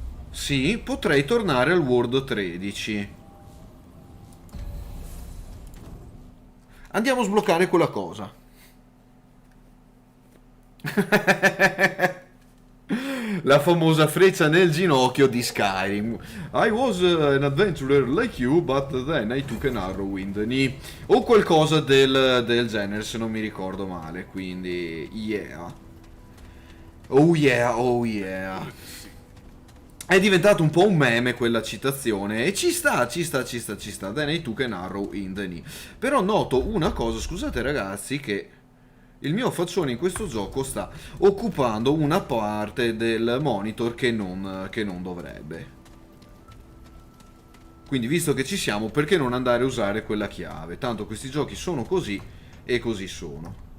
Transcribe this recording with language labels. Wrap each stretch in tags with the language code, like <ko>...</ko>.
<it>Sì, potrei tornare al World 13. Andiamo a sbloccare quella cosa. La famosa freccia nel ginocchio di Skyrim.</it> <en>I was an adventurer like you, but then I took an arrow in the knee.</en> <it>O qualcosa del genere, se non mi ricordo male. Quindi, yeah. Oh yeah, oh yeah. È diventato un po' un meme quella citazione. E ci sta.</it> <en>Then I took an arrow in the knee.</en> <it>Però noto una cosa, scusate ragazzi, che il mio faccione in questo gioco sta occupando una parte del monitor che non dovrebbe. Quindi visto che ci siamo, perché non andare a usare quella chiave? Tanto questi giochi sono così e così sono.</it>